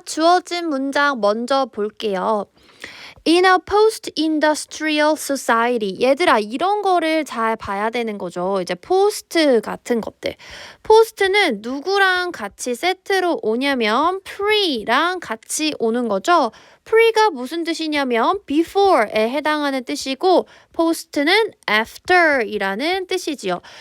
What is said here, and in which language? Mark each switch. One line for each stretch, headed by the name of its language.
Korean: 주어진 문장 먼저 볼게요.
English: In a post-industrial society.
Korean: 얘들아 이런 거를 잘 봐야 되는 거죠. 이제 post 같은 것들. post는 누구랑 같이 세트로 오냐면 pre랑 같이 오는 거죠. pre가 무슨 뜻이냐면 before에 해당하는 뜻이고 post는 after이라는 뜻이지요.